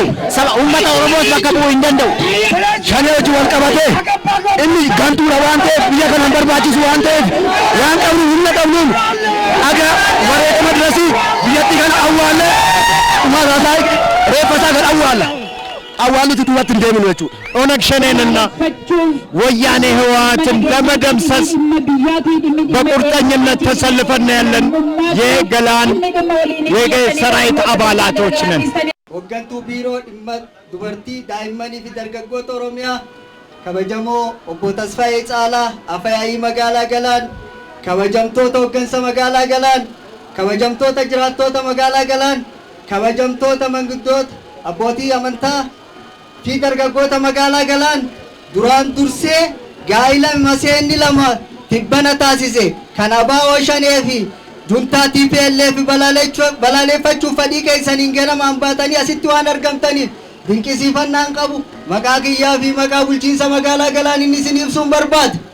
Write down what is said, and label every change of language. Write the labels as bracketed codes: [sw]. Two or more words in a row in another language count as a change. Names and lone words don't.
[om] Uummata Oromoos bakka bu'uu hin danda'u. Shanee wajjin wal qabatee inni gantuudha waan ta'eef biyya kana hin barbaachisu waan ta'eef waan qabnu humna qabnuun dhagaa bareedama dirasii biyyatti kana awwaallee dhumaa isaa reeffa isaa kan awwaallutti duubatti hin deeminu jechuudha. [am] ኦነግ ሸኔንና ወያኔ ህወሓትን ለመደምሰስ በቁርጠኝነት ተሰልፈን ያለን የገላን የሰራዊት አባላቶች ነን። [om] Hooggantuu biiroo dhimma dubartii daa'immanii fi dargaggoota Oromiyaa kabajamoo obbo Tasfaayee Caalaa Afyaayii magaalaa Galaan, kabajamtoota hooggansa magaalaa Galaan, kabajamtoota jiraattoota magaalaa Galaan, kabajamtoota manguddoota abbootii amantaa fi dargaggoota magaalaa Galaan duraan dursee gaa'ila maseenni lama tibbana taasise kan ABO Shanee fi juntaa TPLF balaaleffachuuf fedhii keessaniin ganamaan baatanii asitti waan argamtaniif dinqisiifannaan qabu maqaa kiyyaa fi maqaa bulchiinsa magaalaa Galaan inni isin ibsuun barbaada.